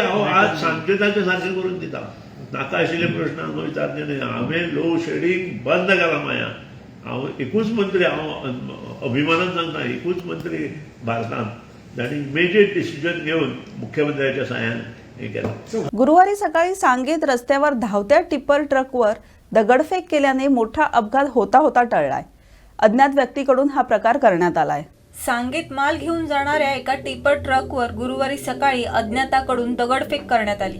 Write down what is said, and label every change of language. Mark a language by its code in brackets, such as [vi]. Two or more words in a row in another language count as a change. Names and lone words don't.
[kok] हांव आज सांजचे ताचें सारकें करून दिता. नाका आशिल्ले प्रश्न हांगा विचारचे न्हय. हांवें [en] load shedding [kok] बंद केलां माया. हांव एकूच मंत्री. हांव अभिमानान सांगता एकूच मंत्री भारतांत जाणी [en] major decision [kok] घेवन मुख्यमंत्र्याच्या साह्यान हें केलां. [mr] गुरुवारी सकाळी सांगेत रस्त्यावर धावत्या टिप्पर ट्रकवर दगडफेक केल्याने मोठा अपघात होता होता टळलाय. अज्ञात व्यक्तीकडून हा प्रकार करण्यात आलाय. सांगेत माल घेऊन जाणाऱ्या एका टिपर ट्रकवर गुरुवारी सकाळी अज्ञाताकडून दगडफेक करण्यात आली.